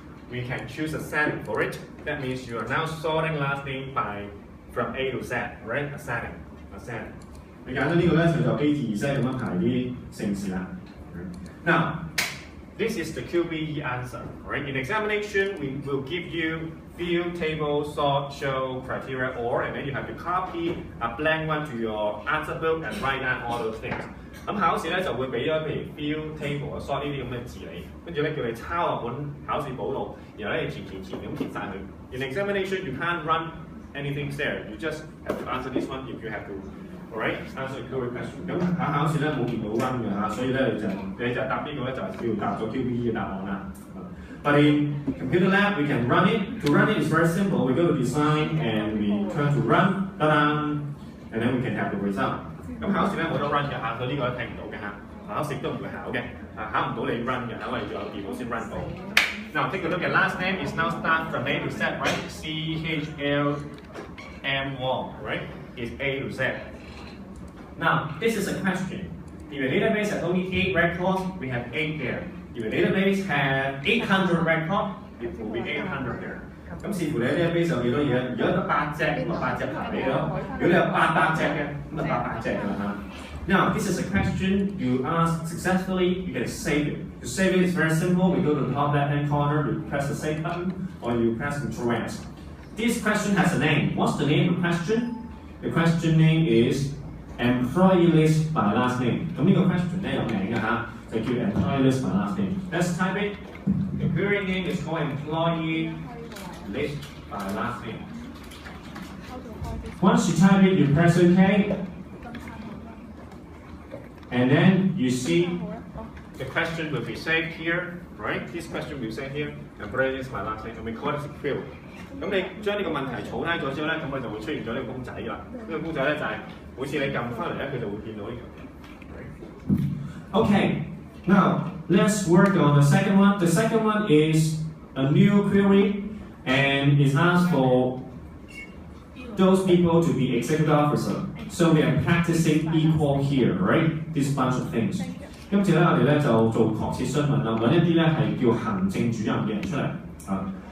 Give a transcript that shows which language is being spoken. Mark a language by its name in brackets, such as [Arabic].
[English] We can choose a setting for it. That means you are now sorting last name from A to Z, right? A setting. [Cantonese] 你揀咗呢個咧，就 A 至 Z 咁樣排啲姓氏啦。 [English] Now, this is the QBE answer, right? In examination, we will give you field, table, sort, show, criteria, or, and then you have to copy a blank one to your answer book and write down all those things. [Cantonese] 咁考試咧就會俾咗譬如 field、table、sort 呢啲咁嘅字你，跟住咧叫你抄落本考試簿度，然後咧你填咁填晒佢。 [English] In examination, you can't run anything there. You just have to answer this one if you have to. Alright, answer the query question. [Cantonese] 咁考試咧冇見到 run 嘅嚇，所以咧你就答呢個咧就係叫答咗 QBE 嘅答案啦。 [English] But in computer lab, we can run it. To run it is very simple. We go to design and we turn to run, and then we can have the result. [Cantonese] 咁考試咧冇得 run 嘅嚇，所以呢個都聽唔到嘅嚇，考試都唔會考嘅，考唔到你 run 嘅，因為仲有電腦先 run 到。 [English] Now take a look at last name is now start from A to Z, right? CHLM1, right? Is A to Z. Now this is a question. If your database has only 8 records, we have 8 there. If your database has 800 records, it will be 800 there. [Cantonese] 咁視乎你 database 有幾多嘢，如果得8隻，咁啊8隻排你咯。如果你有800隻嘅，咁啊800隻㗎啦。 [English] Now this is a question you ask successfully, you can save it. To save it is very simple. We go to the top left-hand corner, you press the save button, or you press Ctrl S. This question has a name. What's the name of the question? The question name is employee list by last name. [Cantonese] 咁呢個 question 咧有名嘅嚇，就叫 [English] employee list by last name. Let's type it. The query name is called employee list by last name. Once you type it, you press OK. And then you see the question will be saved here, right? This question will be saved here, and employee list by last name, and we call it a field. [Cantonese] 咁你將呢個問題儲低咗之後咧，咁佢就會出現咗呢個公仔㗎啦。呢個公仔咧就係每次你撳翻嚟咧，佢就會見到呢條嘢。 [English] Okay, now let's work on the second one. The second one is a new query and is asked for those people to be executive officer. So we are practicing equal here, right? This bunch of things. [Cantonese] 今次咧，我哋咧就做確切詢問啦，揾一啲咧係叫行政主任嘅人出嚟啊。